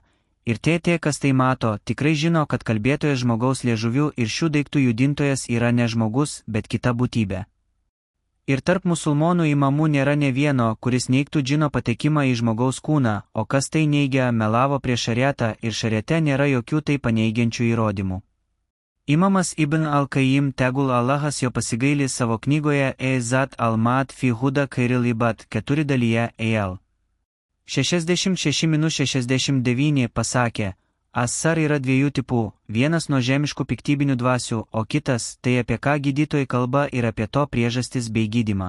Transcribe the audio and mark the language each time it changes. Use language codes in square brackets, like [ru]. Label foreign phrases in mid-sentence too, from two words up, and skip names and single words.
[lt] Ir tie, kas tai mato, tikrai žino, kad kalbėtojas žmogaus liežuviu ir šių daiktų judintojas yra ne žmogus, bet kita būtybė. Ir tarp musulmonų imamų nėra ne vieno, kuris neigtų džino patekimą į žmogaus kūną, o kas tai neigia, melavo prieš šariatą ir šariate nėra jokių tai paneigiančių įrodymų. Imamas Ibn al-Qayyim, tegul Allahas jo pasigaili, savo knygoje Eizat al-Ma'ad fi Huda Khairil Ibad 4 dalyje EL 66:69 pasakė, Asar yra dviejų tipų, vienas nuo žemiškų piktybinių dvasių, o kitas, tai apie ką gydytojai kalba ir apie to priežastis bei gydymą.